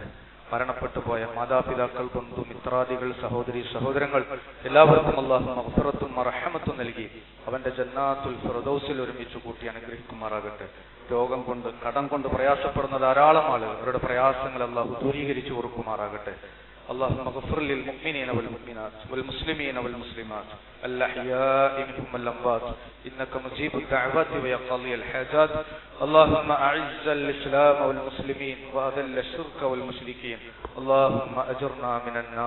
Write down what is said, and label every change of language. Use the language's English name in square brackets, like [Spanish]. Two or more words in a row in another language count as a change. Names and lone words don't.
[Malayalam] മരണപ്പെട്ടു പോയ മാതാപിതാക്കൾ, ബന്ധു മിത്രാദികൾ, സഹോദരി സഹോദരങ്ങൾ എല്ലാവർക്കും അല്ലാഹു മഗ്ഫിറത്തും റഹ്മത്തും നൽകി അവന്റെ ജന്നാത്തുൽ ഫിർദൗസിൽ ഒരുമിച്ച് കൂട്ടി അനുഗ്രഹിക്കുമാറാകട്ടെ. രോഗം കൊണ്ട്, കടം കൊണ്ട് പ്രയാസപ്പെടുന്ന ധാരാളം ആളുകൾ, അവരുടെ പ്രയാസങ്ങൾ അല്ലാഹു ദൂരീകരിച്ചു കൊടുക്കുമാറാകട്ടെ. [Arabic] اللهم اغفر للمؤمنين والمؤمنات والمسلمين والمسلمات الأحياء منهم والأموات إنك مجيب الدعوات ويقضي الحاجات. اللهم أعز الإسلام والمسلمين وأذل الشرك والمشركين. اللهم أجرنا من النار.